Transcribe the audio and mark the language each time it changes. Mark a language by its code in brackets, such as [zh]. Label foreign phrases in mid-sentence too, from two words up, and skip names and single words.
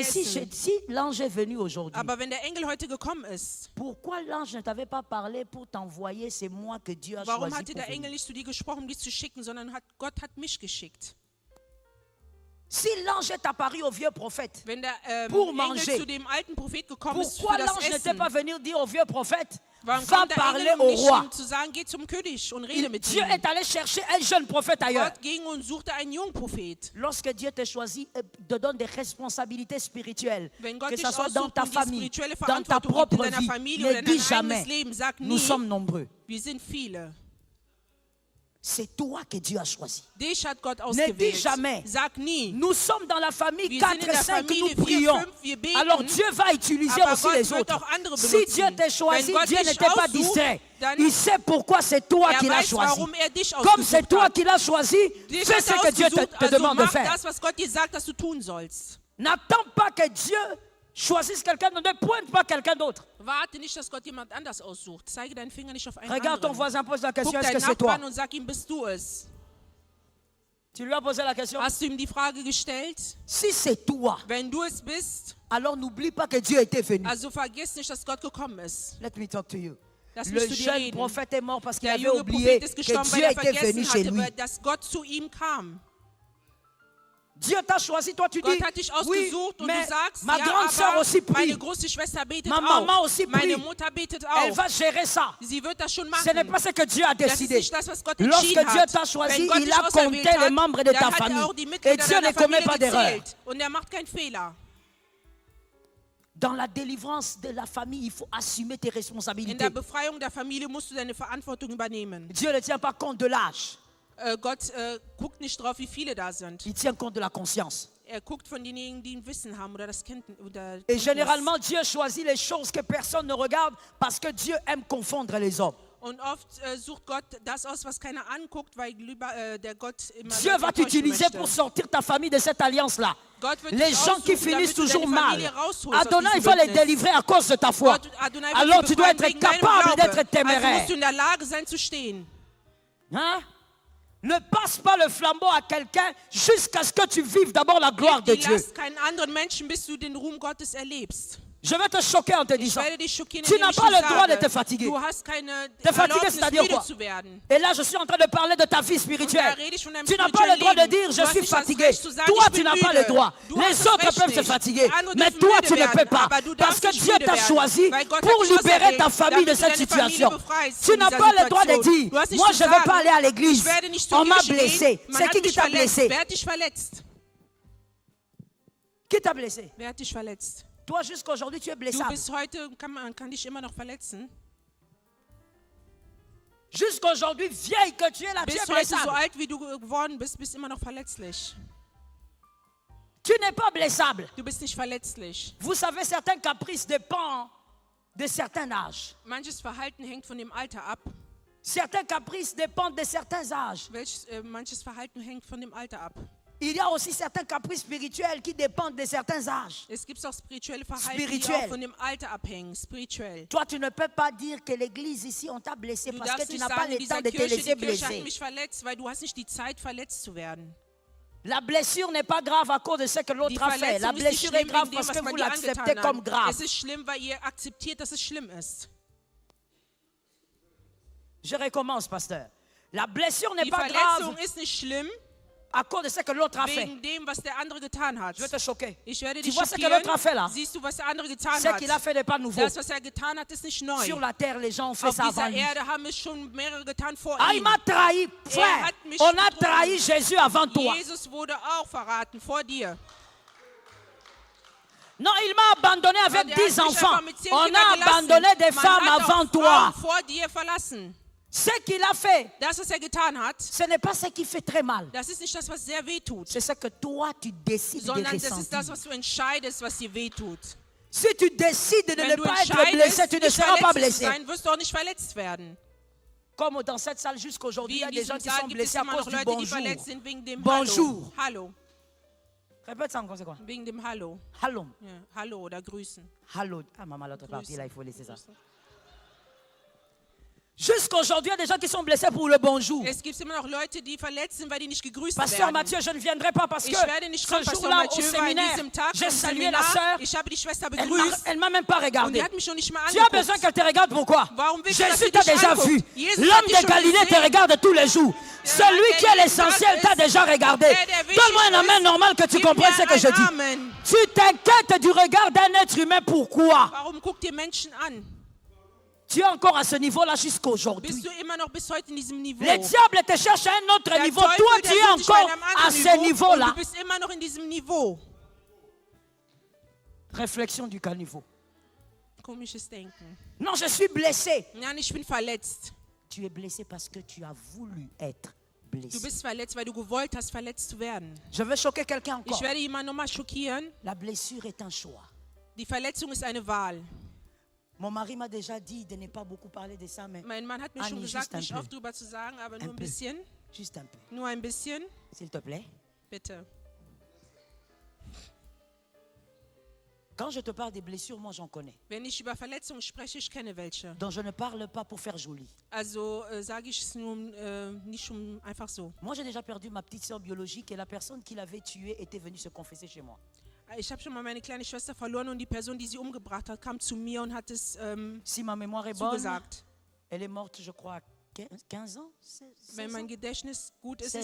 [fr] Mais si, [de] essen. [fr] si l'ange est venu aujourd'hui, [de] Aber wenn der Engel heute gekommen ist, [fr] pourquoi l'ange ne t'avait pas parlé pour t'envoyer? C'est moi que Dieu a [de] warum [fr] choisi [de] hatte [fr] pour [de] der Engel [fr] venir. [de] nicht zu dir gesprochen, um dich zu schicken, sondern Gott hat mich geschickt? [fr] Si l'ange est apparu au vieux prophète, [de] Wenn der [fr] Pour [de] Engel [fr] manger. [de] zu dem alten Prophet gekommen ist [fr] pourquoi [de] für das [fr] l'ange n'était [de] Essen, [fr] pas venu dire au vieux prophète, [de] warum [fr] va [de] kommt der [fr] parler [de] Engel, [fr] au [de] um nicht [fr] roi? [de] ihm zu sagen, geh zum König und rede mit [fr] Dieu [de] ihm? [fr] est allé chercher un jeune prophète ailleurs. [de] Gott ging und suchte einen jungen Prophet. [fr] Lorsque Dieu te choisit, te donne des responsabilités spirituelles, [de] Wenn Gott [fr] que [de] dich [fr] ce soit dans [de] aussucht [fr] ta [de] und die [fr] famille, spirituelle dans ta [de] Verantwortung gibt in [fr] propre [de] deiner [fr] vie, [de] Familie [fr] ne [de] oder in [fr] dis [de] dein eigenes [fr] jamais, [de] Leben, sag [fr] nous [de] nie, [fr] sommes nombreux. [de] wir sind viele. [fr] C'est toi que Dieu a choisi. [de] Dich hat Gott [fr] Ne dis [de] ausgewählt. [fr] jamais. [de] Sag nie. [fr] Nous sommes dans la famille [de] Wir 4 sind in [fr] et [de] der [fr] 5 que [de] Familie [fr] nous [de] 4, [fr] prions. [de] 5, wir beten, [fr] Alors Dieu va utiliser [de] aber [fr] aussi [de] Gott [fr] les [de] wird [fr] autres. [de] auch andere [fr] Si [de] benutzen. [fr] Dieu t'a choisi, [de] Wenn Gott [fr] Dieu [de] dich [fr] n'était pas [de] aussucht, [fr] distrait. [de] dann [fr] Il sait pourquoi c'est toi qui l'as [de] weiß, [fr] choisi. [de] warum dich [fr] Comme c'est [de] ausgesucht [fr] toi [de] hat. [fr] qui l'as choisi, [de] Dich [fr] fais [de] hat [fr] ce [de] er [fr] que Dieu [de] ausgesucht, [fr] te [de] also [fr] demande de [de] mach [fr] faire. [de] das, was Gott dir sagt, dass du tun sollst. [fr] N'attends pas que Dieu choisisse quelqu'un, ne pointe pas quelqu'un d'autre. [de] Warte nicht, dass Gott jemand anders aussucht. Zeige deinen Finger nicht auf einen [fr] Regarde ton [de] anderen. [fr] voisin, pose la [de] Guck [fr] question, est-ce que [de] deinen [fr] c'est toi? [de] Nachbarn und sag ihm, bist du es? [fr] Tu lui as posé la question. [de] Hast du ihm die Frage gestellt? [fr] Si c'est toi, [de] Wenn du es bist, [fr] alors n'oublie pas que Dieu était venu. [de] also vergiss nicht, dass Gott gekommen ist. [en] Let me talk to you. [de] Lass mich [fr] Le [de] zu dir [fr] jeune [de] reden. [fr] prophète est mort parce qu'il [de] Der [fr] avait [de] junge [fr] oublié [de] Prophet ist [fr] que [de] gestorben, [fr] Dieu [de] weil er [fr] était venu [de] vergessen [fr] chez lui. [de] hatte, dass Gott zu ihm kam. [fr] Dieu t'a choisi, toi tu dis, [de] Gott hat dich [fr] oui, [de] ausgesucht und [fr] mais [de] du sagst, [fr] ma [de] ja, [fr] grande sœur [de] aber [fr] aussi prie. [de] meine große Schwester betet [fr] Ma maman [de] auch. [fr] aussi [de] Meine [fr] prie. [de] Mutter betet [fr] Elle [de] auch. [fr] va gérer ça. [de] Sie wird das schon [fr] Ce n'est [de] machen. [fr] pas ce que Dieu a [de] Das ist [fr] décidé. [de] nicht das, was Gott [fr] Lorsque [de] entschieden [fr] Dieu [de] hat. [fr] t'a choisi, [de] Wenn Gott [fr] il [de] dich [fr] a [de] auserwählt [fr] compté les [de] hat, [fr] membres de ta [de] dann hat [fr] famille. [de] er auch die [fr] Et [de] Mitglieder [fr] Dieu ne [de] deiner [fr] commet [de] Familie [fr] pas d'erreur. [de] gezählt. Und er macht keinen Fehler. [fr] Dans la délivrance de la famille, il faut assumer tes [de] In der [fr] responsabilités. [de] Befreiung der Familie musst du deine Verantwortung übernehmen. [fr] Dieu ne tient pas compte de l'âge, [de] Gott guckt nicht drauf, wie viele da sind. [fr] il tient compte de la conscience. [de] Er guckt von denjenigen, die ein Wissen haben oder das Kenntnis. [fr] Et généralement, Dieu choisit les choses que personne ne regarde parce que Dieu aime confondre les hommes. [de] Und oft sucht Gott das aus, was keiner anguckt, weil lieber der Gott immer [fr] Dieu [de] Leute [fr] va [de] enttäuschen [fr] t'utiliser [de] möchte. [fr] pour sortir ta famille de cette alliance-là. [de] Gott wird [fr] Les [de] dich [fr] gens qui [de] aussuchen, [fr] finissent [de] damit du [fr] toujours [de] deine [fr] mal. [de] Familie rausholst aus [fr] Adonai, il [de] diesem [fr] va les [de] Bündnis. [fr] délivrer à cause de ta foi. [de] Gott, Adonai wird [fr] Alors [de] dich [fr] tu dois [de] befreien [fr] être [de] wegen deinem [fr] capable [de] Glaube. [fr] d'être téméraire. [de] Also musst du in der Lage sein zu stehen. [fr] Hein? Ne passe pas le flambeau à quelqu'un jusqu'à ce que tu vives d'abord la gloire de [de] Die [fr] Dieu. [de] Last keinen anderen Menschen, bis du den Ruhm Gottes erlebst. [fr] Je vais te choquer en te [de] Ich [fr] disant. [de] werde dich schockieren, [fr] Tu [de] indem [fr] n'as [de] ich [fr] pas [de] dir [fr] le droit de [de] sage, [fr] te fatiguer. [de] du hast keine [fr] Te fatiguer, [de] Erlaubnis, [fr] c'est-à-dire [de] müde [fr] quoi? [de] zu werden. [fr] Et là, je suis en train de parler de ta vie [de] Und da [fr] spirituelle. [de] rede ich von deinem [fr] Tu n'as pas le [de] spirituellen [fr] droit de [de] Leben. [fr] dire [de] Du [fr] je [de] hast [fr] suis [de] nicht das [fr] fatigué. [de] Recht zu sagen, [fr] Toi, [de] ich [fr] tu [de] bin [fr] n'as pas le [de] müde. [fr] droit. [de] Du hast [fr] Les [de] das [fr] autres [de] Recht [fr] peuvent se [de] nicht. [fr] fatiguer. [de] Die anderen [fr] Mais [de] dürfen [fr] toi, [de] müde [fr] tu ne [de] werden, [fr] peux pas. [de] aber du [fr] Parce [de] darfst [fr] que [de] nicht [fr] Dieu [de] müde [fr] t'a [de] werden, [fr] choisi [de] weil Gott [fr] pour [de] hat dich [fr] libérer ta [de] auserwählt, [fr] famille de [de] damit du [fr] cette [de] deine Familie [fr] situation. [de] befreist [fr] Tu [de] von [fr] n'as [de] dieser [fr] pas le droit de [de] Situation. [fr] dire [de] Du hast nicht [fr] moi, [de] zu [fr] je ne veux pas [de] sagen, [fr] aller à [de] ich [fr] l'église. [de] werde nicht zur [fr] On m'a [de] Kirche [fr] blessé. [de] gehen. Man [fr] C'est [de] hat [fr] qui [de] mich [fr] t'a [de] verletzt. [fr] blessé? [de] Wer hat dich verletzt? [fr] Qui t'a blessé? [de] Wer hat dich verletzt? [fr] Toi, jusqu'à aujourd'hui, tu es [de] Du [fr] blessable. [de] bis heute man kann dich immer noch verletzen. [fr] Jusqu'à aujourd'hui, vieille que tu es là, tu [de] Bis [fr] es [de] heute so [fr] blessable. [de] alt wie du geworden bist, bist immer noch verletzlich. [fr] Tu n'es pas blessable. [de] Du bist nicht verletzlich. [fr] Vous savez, certains caprices dépendent de certains âges. [de] Manches Verhalten hängt von dem Alter ab. [fr] Certains caprices dépendent de certains âges. [de] Manches Verhalten hängt von dem Alter ab. [fr] Il y a aussi certains caprices spirituels qui dépendent de certains âges. [de] Es gibt auch spirituelle Verhalten, die Spirituell. auch von dem Alter abhängen. Spirituell. [fr] Toi, tu ne peux pas dire que l'église ici, on t'a blessé [de] Du [fr] parce que [de] darfst [fr] tu [de] nicht [fr] n'as pas [de] sagen, in [fr] le temps [de] dieser [fr] de te [de] Kirche, [fr] laisser [de] die Kirche hat [fr] blesser. [de] mich verletzt, weil du hast nicht die Zeit, verletzt zu werden. [fr] La blessure n'est pas grave à cause de ce que [de] Die [fr] l'autre a fait. La [de] Verletzung ist nicht [fr] blessure est [de] schlimm [fr] grave [de] wegen dem, [fr] parce [de] was [fr] que [de] man [fr] vous [de] dir [fr] l'acceptez [de] angetan [fr] comme [de] hat. [fr] grave. [de] Es ist schlimm, weil ihr akzeptiert, dass es schlimm ist. [fr] Je recommence, pasteur. La blessure n'est [de] Die [fr] pas [de] Verletzung [fr] grave [de] ist nicht schlimm, [fr] à cause de ce que l'autre a fait. [de] wegen dem, was der andere getan hat. [fr] Je vais te choquer. [de] Ich werde [fr] Tu [de] dich [fr] vois ce que [de] schockieren. [fr] l'autre a fait là? [de] Siehst du, was der andere getan [fr] Ce [de] hat? [fr] qu'il a fait n'est pas nouveau. [de] Das, was er getan hat, ist nicht neu. [fr] Sur la terre, les gens ont fait [de] Auf [fr] ça avant [de] dieser [fr] lui. [de] Erde haben es schon mehrere getan vor [fr] Ah, il [de] ihm. [fr] m'a trahi, frère. [de] hat mich [fr] On a [de] betrogen. [fr] trahi Jésus avant toi. [de] Jesus wurde auch verraten vor dir. [fr] Non, il m'a abandonné avec [de] Und er hat 10 mich [fr] enfants. [de] einfach mit 10 [fr] On [de] Kindern [fr] a [de] gelassen. [fr] abandonné des [de] Man [fr] femmes [de] hat auch [fr] avant toi. [de] Frauen vor dir verlassen. [fr] Ce qu'il a fait, [de] Das, was er getan hat, [fr] ce n'est pas ce qui fait très mal. [de] das ist nicht das, was sehr weh tut, [fr] C'est ce que toi, tu décides de [de] sondern das ist [fr] ressentir. [de] das, was du entscheidest, was dir weh tut. [fr] Si tu décides de [de] Wenn [fr] ne [de] du [fr] pas être blessé, [de] entscheidest, [fr] tu ne [de] nicht [fr] seras pas [de] verletzt zu [fr] blessé. [de] sein, wirst du auch nicht verletzt werden. [fr] Comme dans cette salle jusqu'aujourd'hui, il [de] Wie [fr] y a [de] in [fr] des gens [de] diesem [fr] qui sont [de] Saal gibt es [fr] blessés à [de] immer [fr] cause [de] noch [fr] du [de] Leute, die [fr] bonjour. [de] verletzt sind wegen dem [fr] Bonjour. [de] Hallo. [fr] Répète ça encore, c'est quoi? [de] Wegen dem Hallo. Hallo. Ja, Hallo oder Grüßen. Hallo. [fr] Ah, maman, l'autre partie, [de] Grüßen. [fr] là, il faut laisser ça. Jusqu'aujourd'hui, il y a des gens qui sont blessés pour le bonjour. [de] Es gibt immer noch Leute, die verletzt sind, weil die nicht gegrüßt [fr] Pasteur [de] werden. [fr] Mathieu, je ne viendrai pas parce que [de] Ich werde nicht kommen, [fr] ce [de] Pastor [fr] jour-là au [de] Mathieu, weil an [fr] séminaire, [de] diesem Tag [fr] j'ai [de] im [fr] salué la [de] Seminar, [fr] sœur. [de] ich habe die Schwester [fr] Elle [de] begrüßt [fr] m'a même pas [de] und die [fr] regardé. [de] hat mich schon nicht mal [fr] Tu as besoin [de] angeguckt. [fr] qu'elle te regarde, pourquoi? [de] Warum willst du, dass [fr] Jésus [de] sie [fr] t'a [de] dich [fr] déjà [de] anguckt? [fr] vu. [de] Jesus [fr] L'homme [de] hat dich [fr] de [de] schon [fr] Galilée te [de] gesehen. [fr] regarde tous les jours. Celui qui est l'essentiel t'a déjà regardé. Donne-moi un amen normal que tu [de] Gib [fr] comprennes ce [de] mir [fr] que [de] ein [fr] je dis. [de] Amen. [fr] Tu t'inquiètes du regard d'un être humain, pourquoi? [de] Warum guckt ihr Menschen an? [fr] Tu es encore à ce niveau-là jusqu'aujourd'hui. [de] Bist du immer noch bis heute in diesem Niveau? [fr] Le diable te cherche à un autre [de] Der [fr] niveau. [de] Teufel, [fr] Toi, [de] der [fr] tu es [de] sucht dich bei [fr] encore [de] einem [fr] à [de] anderen [fr] ce [de] und [fr] niveau-là. [de] du bist immer noch in diesem Niveau. [fr] Réflexion du caniveau. [de] Komisches Denken. [fr] Non, je suis blessé. [de] Nein, ich bin verletzt. [fr] Tu es blessé parce que tu as voulu être [de] Du [fr] blessé. [de] bist verletzt, weil du gewollt hast, verletzt zu werden. [fr] Je veux choquer quelqu'un [de] Ich [fr] encore. [de] werde jemanden nochmal schockieren. [fr] La blessure est un choix. [de] Die Verletzung ist eine Wahl. [fr] Mon mari m'a déjà dit de ne pas beaucoup parler de ça, mais [de] Mein Mann hat mir schon [fr] Anni, [de] gesagt, [fr] juste un [de] nicht [fr] peu. [de] oft drüber zu sagen, aber nur [fr] Un [de] ein [fr] peu. [de] bisschen. [fr] Juste un peu, [de] Nur ein bisschen, [fr] s'il te plaît. [de] bitte. [fr] Quand je te parle des blessures, moi j'en connais. [de] Wenn ich über Verletzungen spreche, ich kenne welche. [fr] Donc je ne parle pas pour faire joli. [de] Also sage ich es nur nicht einfach so. [fr] Moi j'ai déjà perdu ma petite soeur biologique et la personne qui l'avait tuée était venue se confesser chez moi. [de] Ich habe schon mal meine kleine Schwester verloren und die Person, die sie umgebracht hat, kam zu mir und hat es [fr] Si ma mémoire est bonne, [de] zugesagt. [fr] elle est morte, je crois, à 15 ans. 16 [de] Wenn mein [fr] ans. [de] Gedächtnis gut ist,